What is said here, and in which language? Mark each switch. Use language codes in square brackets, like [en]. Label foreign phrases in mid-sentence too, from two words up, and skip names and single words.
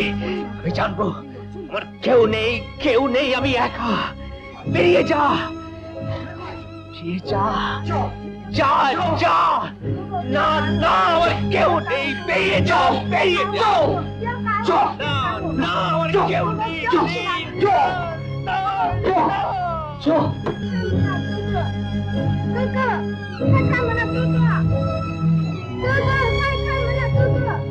[bn] আমি জানবো আমার কেউ নেই, আমি একা। বেরিয়ে যা, যা যা। না না, আমার কেউ নেই। বেরিয়ে যাও, না আমার কেউ নেই। [zh] 哥哥，快开门了，哥哥！哥哥，快开门了，哥哥！